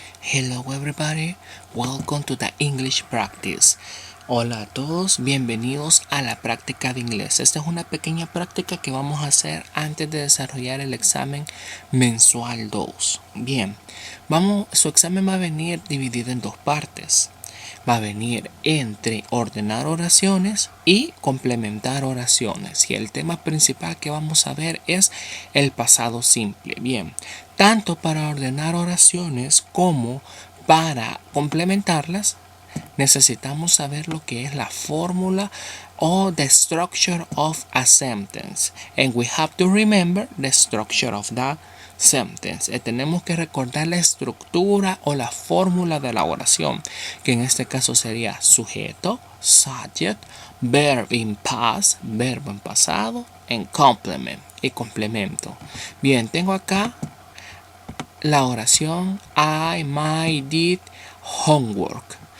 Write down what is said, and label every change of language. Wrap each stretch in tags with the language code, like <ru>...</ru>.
<en>Hello everybody, welcome to the English practice.</en> <es>Hola a todos, bienvenidos a la práctica de inglés. Esta es una pequeña práctica que vamos a hacer antes de desarrollar el examen mensual 2. Bien, su examen va a venir dividido en dos partes. Va a venir entre ordenar oraciones y complementar oraciones. Y el tema principal que vamos a ver es el pasado simple. Bien, tanto para ordenar oraciones como para complementarlas, necesitamos saber lo que es la fórmula o</es> <en>the structure of a sentence. And we have to remember the structure of the sentence.</en> <es>Tenemos que recordar la estructura o la fórmula de la oración, que en este caso sería sujeto,</es> <en>subject, verb in past,</en> <es>verbo en pasado,</es> <en>and complement</en> <es>y complemento. Bien, tengo acá la oración</es> <en>I, my, did, homework.</en>